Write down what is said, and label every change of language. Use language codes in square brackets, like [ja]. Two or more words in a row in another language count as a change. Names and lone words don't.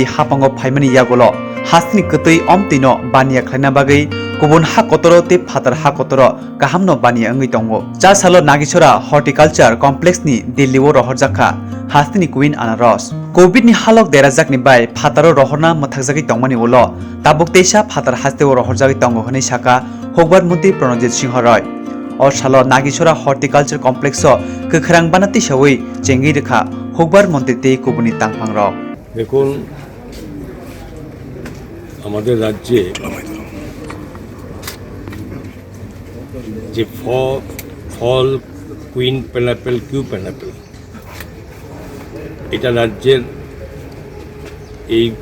[trp] hapango phaimani yagolo Hasteni Kwtwi Omtwi no bania khlaina bagai kubun Hakotoro te Phatar Hakotoro kahamno bania ngai tongo 4 salo Nagisora Horticulture Complex ni Delhi o rohorjakha Hasteni Queen Anaros Covid ni halok derajak ni bai Phataro rohorna mathakjagi tongmani ulo tabuk teisa Phatar Hasteo rohorjagi tongo honi saka hokbar mന്ത്രি Pranojit Singh Roy or salo Nagisora Horticulture Complex o kwkhrang banati sawi chengi rekha hokbar মন্ত্রী te kubuni tangphang rok [bn] দেখুন আমাদের রাজ্যে যে ফল [en] Queen pineapple Kew pineapple [bn] এটা রাজ্যের এই